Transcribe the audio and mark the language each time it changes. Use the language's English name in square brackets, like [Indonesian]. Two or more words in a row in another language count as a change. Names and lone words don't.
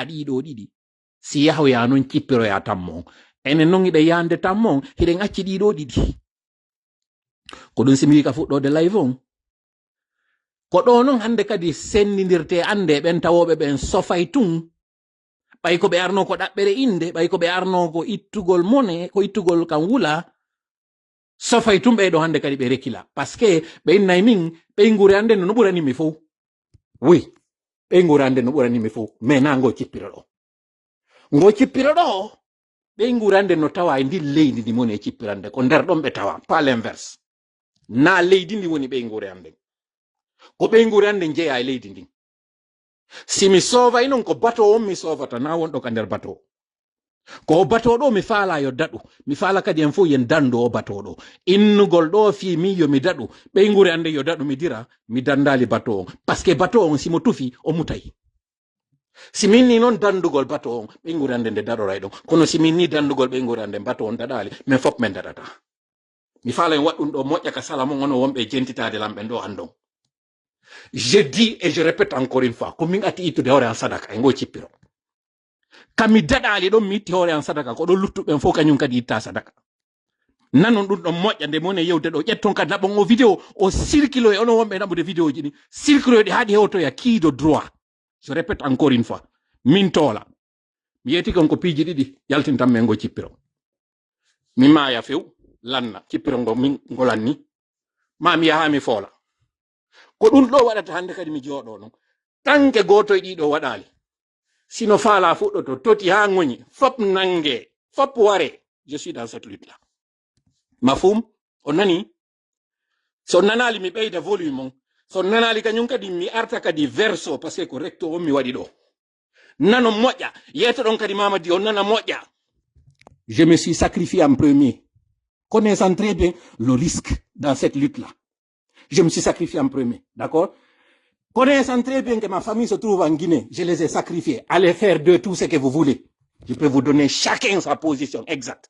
[Fula] ɗiɗo ɗiɗi si yahoya noon cippiroya tammo enen noon hiɗe yande tammo hiɗen acci ɗiɗo ɗiɗi ko ɗum simi ka fuɗɗode live on ko ɗo noon hande kadi sendidirte ande ɓen tawoɓe ɓen sofay tun ɓay ko ɓe arno ko ɗaɓɓere inde ɓay ko ɓe arno ko ittugol mone ko ittugol kan wula sofay tun ɓeyɗo hande kadi ɓe rekila [French] parce que [Fula] ɓe innayi min ɓeygure ande no ɓuranimi fof oui ɓeygure ande no ɓuranimi fof mais na ngo cippiro ɗo ɓeygure ande no tawa e ndi leydi ndi moni e cippirande ko nder ɗon ɓe tawa pas l'inverse na leydi ndi woni ɓeygure ande ko ɓeygure ande jeeya e leydi ndin si mi sovay non ko bateau on mi sovata na wonɗo ka nder bateau ko bateau ɗo mi faala yo daɗu mi faala kadi en fof yen dandu o bateau ɗo innugol ɗo fi min yo mi daɗu ɓeygure ande yo daɗu mi dira mi dandali bateau on [French] parce que [Fula] bateau on simo tufi o mutay si min ni noon dandugol bateau on ɓeygure ande nde daɗoray ɗon kono si min ni dandugol ɓeygure ande bateau on daɗali min fof min daɗata mi faala en waɗɗum ɗo moƴƴa ka sala mon ono wonɓe jentitade lamɓe ɗo andon. [French] Je dis et je répète encore une fois [Fula] ko min atti ittude hoore an sadaka e ngo cippiro kami daɗali ɗon mi itti hoore an sadaka ko ɗon luttuɓen fof kañum kadi itta sadaka nanon ɗum ɗon moƴƴa nde mone yewde ɗo ƴetton kadi naɓon o vidéo o circule e onon wonɓe naɓude vidéo ji ɗi circule ɗi haaɗi hewtoya [French] qui de droit. Je répète encore une fois [Fula] min toola mi yetti kon ko piiji ɗiɗi yaltintan men ngo cippiro mi maaya few lanna cippiro ngo min ngolanni ma mi yaha mi foola ko ɗum ɗo waɗata hande kadi mi jooɗo noon tanke goto e ɗiɗo waɗali sino faala fuɗɗoto toti ha ŋoñi fop nangue fop ware [French] je suis dans cette lutte là [Fula] mafhum on nani so nanali mi ɓeyda volume on so nanali kañum kadi mi arta kadi verso [French] parce que [Fula] ko recto on mi waɗi ɗo nano moƴƴa yeto ɗon kadi Mamadi on nana moƴƴa. [French] Je me suis sacrifié en premier connaissant très bien le risque dans cette lutte là. Je me suis sacrifié en premier, d'accord? Connaissant très bien que ma famille se trouve en Guinée, je les ai sacrifiés. Allez faire de tout ce que vous voulez. Je peux vous donner chacun sa position exacte.